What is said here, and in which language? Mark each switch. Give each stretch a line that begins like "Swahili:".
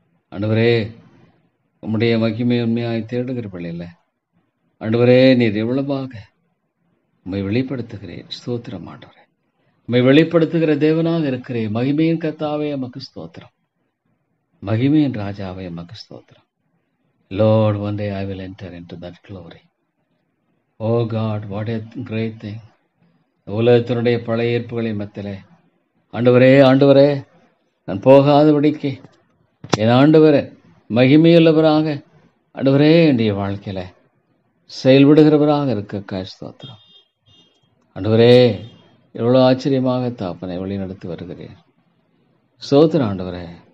Tamil: ஆண்டவரே, உம்முடைய மகிமை உண்மையாய் தேடுகிற பிள்ளையில ஆண்டவரே நீர் எவ்வளவாக உம்மை வெளிப்படுத்துகிறேன். ஸ்தோத்திரம் ஆண்டவரே. உம்மை வெளிப்படுத்துகிற தேவனாக இருக்கிறேன். மகிமையின் கர்த்தாவே உமக்கு ஸ்தோத்திரம். மகிமையின் ராஜாவே உமக்கு ஸ்தோத்திரம்.
English: Lord, one day I will enter into that glory. Oh God, what a great thing.
Tamil: உலகத்தினுடைய பழைய ஏற்புகளின் மத்தியிலே ஆண்டவரே, ஆண்டவரே, நான் போகாதபடிக்கு என் ஆண்டவரே மகிமையுள்ளவராக ஆண்டவரே என்னுடைய வாழ்க்கையில செயல்படுகிறவராக இருக்க ஸ்தோத்திரம். ஆண்டவரே, எவ்வளோ ஆச்சரியமாக தாப்பனை வழி நடத்தி வருகிறேன். ஸ்தோத்திரம் ஆண்டவரே.